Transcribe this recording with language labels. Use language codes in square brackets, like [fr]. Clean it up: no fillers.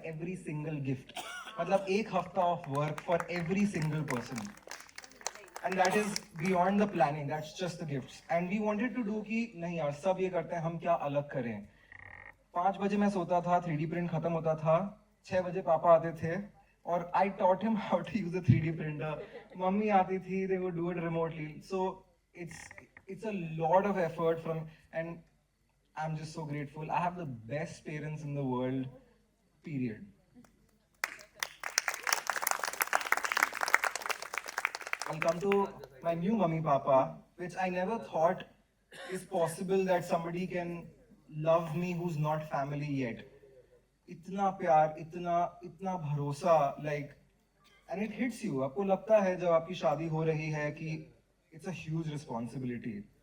[en] every single gift, [hi] मतलब 1 हफ्ता [en] Off work for every single person. And that is beyond the planning, that's just the gifts. And we wanted to do [hi] कि नहीं यार सब ये करते हैं, हम क्या अलग करें. 5 बजे मैं सोता था, 3D प्रिंट खत्म होता था, 6 बजे पापा आते थे और [en] I taught him how to use a 3D printer. [hi] Mummy आती थी, [en] they would do it remotely. So it's a lot of effort from, and I'm just so grateful. I have the best parents in the world, period. I'll come to my new mummy papa, which I never thought is possible that somebody can love me who's not family yet. [hi] इतना प्यार, इतना इतना भरोसा, like [en] And it hits you. [hi] आपको लगता है जब आपकी शादी हो रही है कि [en] It's a huge responsibility.